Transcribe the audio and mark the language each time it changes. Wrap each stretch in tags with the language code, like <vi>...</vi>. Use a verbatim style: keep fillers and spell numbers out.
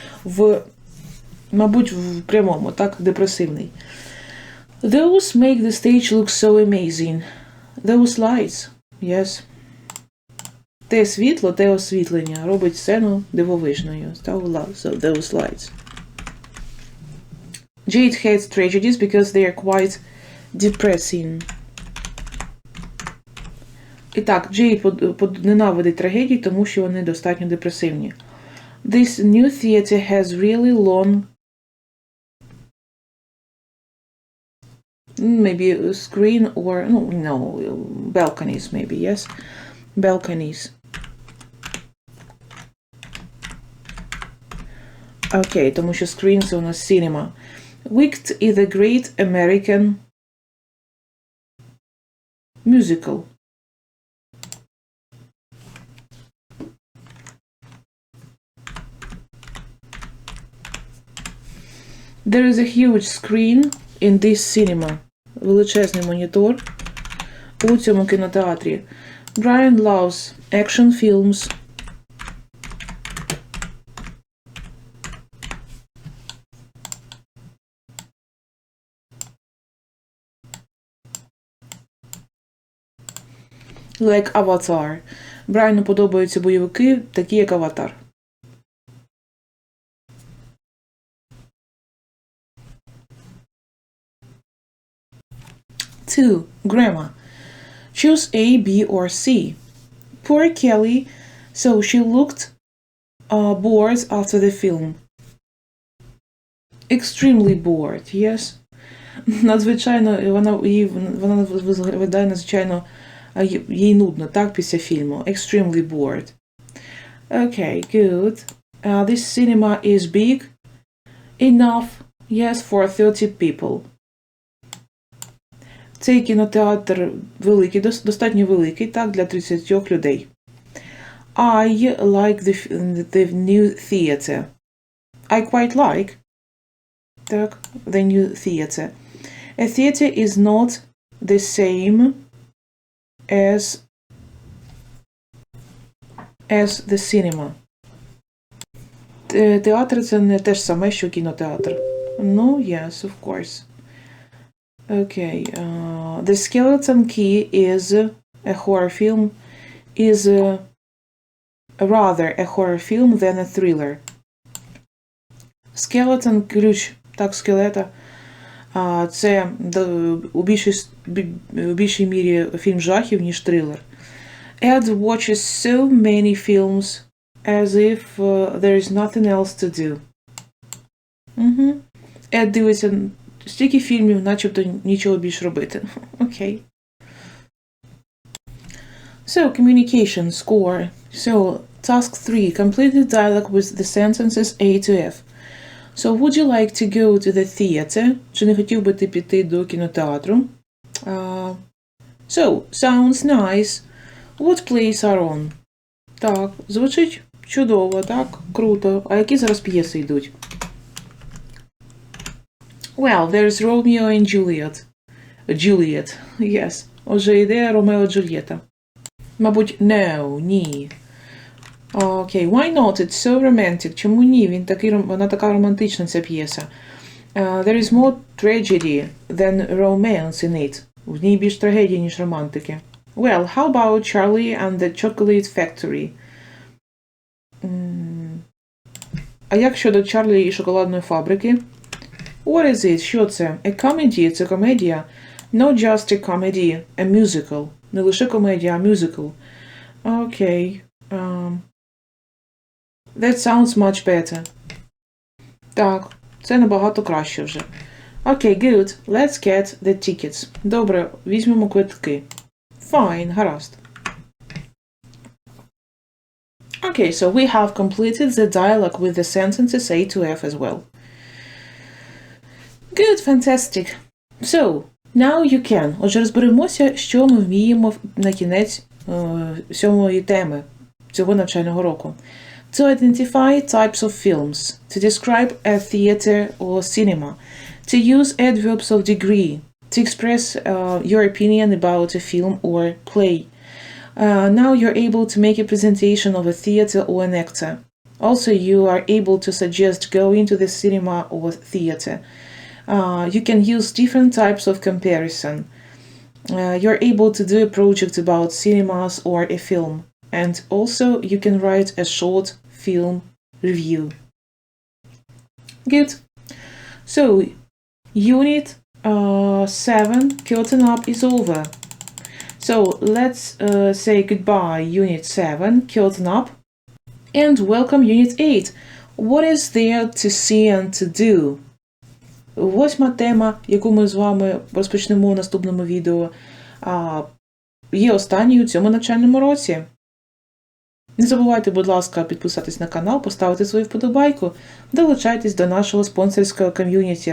<uk>В, мабуть, в прямому, так, депресивний.</uk> <en>Those make the stage look so amazing. Those lights. Yes.</en> <uk>Те світло, те освітлення робить сцену дивовижною.</uk> <en>So, those lights. Jade hates tragedies because they are quite depressing.</en> <uk>І так, Jade ненавидить трагедії, тому що вони достатньо депресивні.</uk> <en>This new theater has really long... Maybe a screen or... No, no, balconies maybe, yes? Balconies. Окей, okay,</en> <uk>тому що</uk> <en>screen –</en> <uk>це у нас</uk> <en>cinema. Wicked is a great American musical. There is a huge screen in this cinema.</en> <uk>Величезний монітор у цьому кінотеатрі.</uk> <en>Brian loves action films. Like Avatar.</en> <uk>Брайану подобаються бойовики, такі як Аватар.</uk> <en>Two. Grammar. Choose A, B, or C. Poor Kelly, so she looked uh, bored after the film. Extremely bored, yes?</en> <uk>Надзвичайно, вона, їй, вона виглядає надзвичайно, їй нудно, так, після фільму.</uk> <en>Extremely bored. Okay, good. Uh, this cinema is big. Enough, yes, for thirty people.</en> <uk>Цей кінотеатр великий, достатньо великий, так, для тридцять людей.</uk> <en>I like the, the new theater. I quite like, так, the new theater. A theater is not the same as, as the cinema.</en> <uk>Театр – це не те ж саме, що кінотеатр.</uk> <en>No, yes, of course. Okay, uh, The Skeleton Key is a horror film, is a, rather a horror film than a thriller.</en> <uk>Skeleton, ключ, так, скелета, uh, це у більшій, у більшій мірі фільм жахів, ніж трилер.</uk> <en>Ed watches so many films, as if uh, there is nothing else to do. Mm-hmm.</en> <uk>Ed дивиться... Стільки фільмів, начебто нічого більш робити.</uk> <en>Окей. Okay. So, communication, score. So, task three. Complete the dialogue with the sentences A to F. So, would you like to go to the theater?</en> <uk>Чи не хотів би ти піти до кінотеатру?</uk> <en>Uh, so, sounds nice. What plays are on?</en> <uk>Так, звучить чудово, так? Круто. А які зараз п'єси йдуть?</uk> <en>Well, there's Romeo and Juliet. Juliet, yes.</en> <uk>Отже, йде Ромео Джульєта. Мабуть,</uk> <en>no, ні. Окей, okay. Why not? It's so romantic.</en> <uk>Чому ні? Він такий, вона така романтична, ця п'єса.</uk> <en>Uh, there is more tragedy than romance in it.</en> <uk>В ній більш трагедії, ніж романтики.</uk> <en>Well, how about Charlie and the Chocolate Factory? Mm.</en> <uk>А як щодо Чарлі і шоколадної фабрики?</uk> <en>What is it?</en> <uk>Що це?</uk> <en>A comedy?</en> <uk>Це комедія?</uk> <en>Not just a comedy, a musical.</en> <uk>Не лише комедія, а musical. Окей.</uk> <en>Okay.</en> <uk>Um,</uk> <en>That sounds much better.</en> <uk>Так, це набагато краще вже.</uk> <en>Окей, good. Let's get the tickets.</en> <uk>Добре, візьмемо квитки.</uk> <en>Fine, гаразд. Okay, so we have completed the dialogue with the sentences A to F as well. Good, fantastic. So, now you can.</en> <uk>Отже, розберемося, що ми вміємо на кінець е, сьомої теми цього навчального року.</uk> <en>To identify types of films, to describe a theater or cinema, to use adverbs of degree, to express uh, your opinion about a film or play. Uh, now you're able to make a presentation of a theater or an actor. Also, you are able to suggest going to the cinema or theater. Uh, you can use different types of comparison. Uh, you're able to do a project about cinemas or a film. And also, you can write a short film review. Good. So, Unit uh, seven, curtain up, is over. So let's uh, say goodbye, Unit seven, curtain up, and welcome, Unit eight. What is there to see and to do?</en> <uk>Восьма тема, яку ми з вами розпочнемо у наступному відео, а, є останньою у цьому навчальному році. Не забувайте, будь ласка, підписатись на канал, поставити свою вподобайку, долучайтесь до нашого спонсорського ком'юніті.</uk>